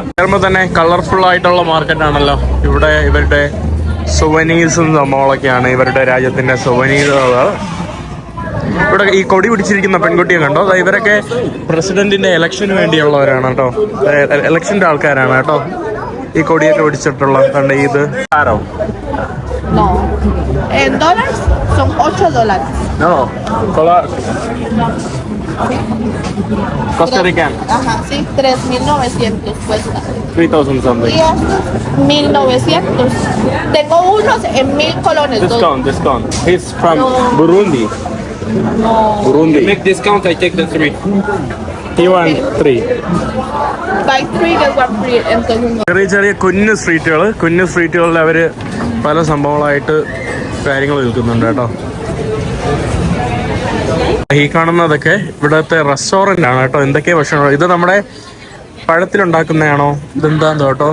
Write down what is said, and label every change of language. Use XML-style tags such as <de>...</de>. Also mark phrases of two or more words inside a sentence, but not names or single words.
<ml>വരുമ്പോൾ തന്നെ കളർഫുൾ ആയിട്ടുള്ള മാർക്കറ്റാണല്ലോ. ഇവിടെ ഇവരുടെ സുവനീഴ്സും സംഭവങ്ങളൊക്കെയാണ്, ഇവരുടെ രാജ്യത്തിന്റെ സുവനീറുകൾ. ഇവിടെ ഈ കൊടി പിടിച്ചിരിക്കുന്ന പെൺകുട്ടിയെ കണ്ടോ, ഇവരൊക്കെ പ്രസിഡന്റിന്റെ ഇലക്ഷന് വേണ്ടിയുള്ളവരാണ് കേട്ടോ, ഇലക്ഷന്റെ ആൾക്കാരാണ് കേട്ടോ. ഈ കൊടിയൊക്കെ പിടിച്ചിട്ടുള്ള കണ്ട ഇത് ആരോ</ml> <es>No. En dólares son $8. No, Costa Rican. Ajá, sí, 3.900 cuesta.</es> <en>3,000 something.</en> <es>Y estos 1.900. Tengo unos en 1.000 colones.</es> <en>Discount. He's from No. Burundi. No. Burundi. Make discount, I take the 3. He want 3. Buy 3, get 1 free.</en> <es>Entonces no.</es> <ml>ചെറിയ ചെറിയ കുഞ്ഞു സ്ട്രീറ്റുകളിൽ അവര് പല സംഭവങ്ങളായിട്ട് കാര്യങ്ങൾ വിൽക്കുന്നുണ്ട് കേട്ടോ. ഈ കാണുന്നതൊക്കെ ഇവിടത്തെ റെസ്റ്റോറന്റ് ആണ് കേട്ടോ. എന്തൊക്കെയാ ഭക്ഷണം, ഇത് നമ്മുടെ പഴത്തിലുണ്ടാക്കുന്നതാണോ, ഇതെന്താന്ന് കേട്ടോ.</ml>